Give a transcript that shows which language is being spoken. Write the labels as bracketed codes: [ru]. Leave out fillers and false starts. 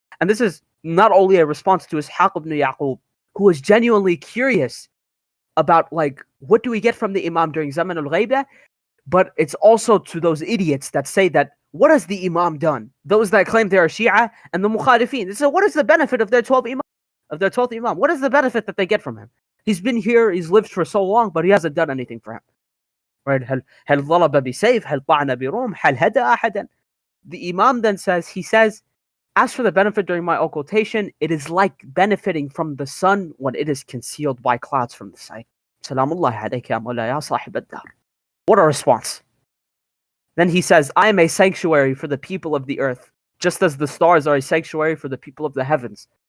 [en] And this is not only a response to Ishaq ibn Yaqub, who was genuinely curious about, like, what do we get from the Imam during Zaman al-Ghayba, but it's also to those idiots that say that, what has the Imam done? Those that claim they are Shia and the Mukhalifin. They say, what is the benefit of their 12th Imam? What is the benefit that they get from him? He's been here, he's lived for so long, but he hasn't done anything for him. Right? [ar] هل ضرب بسيف هل طعن برمح هل هدى أحدا. [en] The Imam then says, as for the benefit during my occultation, it is like benefiting from the sun when it is concealed by clouds from the sight. [ar] Salamullahi alayka ya mawla ya sahib ad-dar. [en] What a response. Then he says, I am a sanctuary for the people of the earth, just as the stars are a sanctuary for the people of the heavens.